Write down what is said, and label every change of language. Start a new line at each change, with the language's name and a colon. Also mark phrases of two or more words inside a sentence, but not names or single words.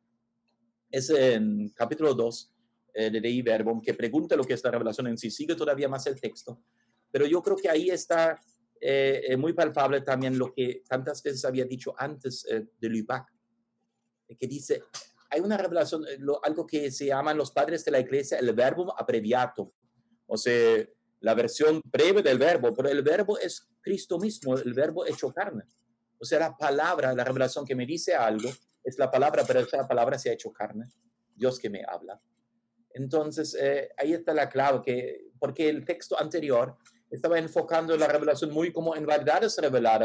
Spanish: Es en capítulo 2 de Dei Verbum que pregunta lo que es la revelación en sí. Sigue todavía más el texto, pero yo creo que ahí está muy palpable también lo que tantas veces había dicho antes de Lubac, que dice, hay una revelación, algo que se llaman los padres de la iglesia el
Latin: verbum abreviatum,
Spanish: o sea, la versión breve del verbo, pero el verbo es Cristo mismo, el verbo hecho carne. O sea, la palabra, la revelación que me dice algo, es la palabra, pero esa palabra se ha hecho carne, Dios que me habla. Entonces, ahí está la clave, porque el texto anterior estaba enfocando la revelación muy como en verdades reveladas.